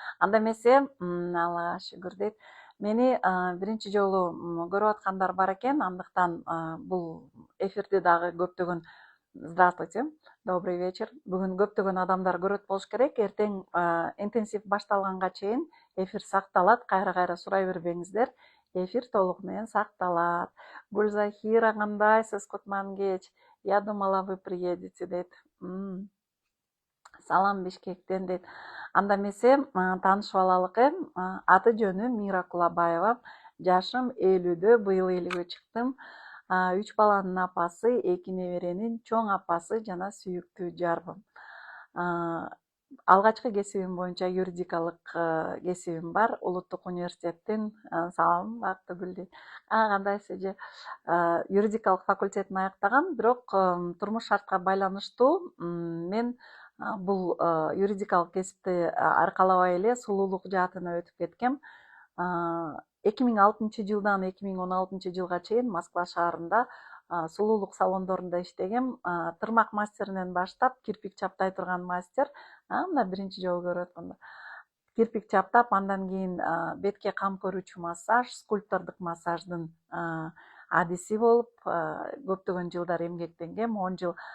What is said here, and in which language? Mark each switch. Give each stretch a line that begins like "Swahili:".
Kyrgyz: Анда эмесе, Аллага шүгүр дейт. Мени биринчи жолу көрүп аткандар бар экен, андыктан бул эфирди дагы көптөгөн
Russian: Здравствуйте, добрый вечер.
Kyrgyz: Бүгүн көптөгөн адамдар көрөт болуш керек. Эртең интенсив башталганга чейин эфир сакталат. Кайра сурай бербеңиздер. эфир толук менен сакталат. Гүлзахира, кандайсыз? Кутман-кеч.
Russian: Я думала, вы приедете, дейт.
Kyrgyz: Салам Бишкектен, дейт. Анда эмесе таанышып алалык эм. Аты жөнүм Мира Кулабаева. Жашым 50-дө, быйыл 50-гө чыктым. 3 баланын апасы, 2 неберенин чоң апасы жана сүйүктүү жарбым. Алгачкы кесибим боюнча юридикалык кесибим бар. Улуттук университеттин салам Актыгүл дейт. Кандайсыз эже? Юридикалык факультетин аяктагам, бирок турмуш шартка байланыштуу мен бул юридикалык кесипти аркалабай эле сулуулук жаатына өтүп кеткем. 2006-жылдан 2016-жылга чейин Москва шаарында сулуулук салондорунда иштегем. Тырмак мастеринен баштап кирпик чаптай турган мастер. Мына биринчи жолу көрүп атканда кирпик чаптап, андан кийин бетке кам көрүүчү массаж, скульптордук массаждын адиси болуп көптөгөн жылдар эмгектенгем, 10 жыл.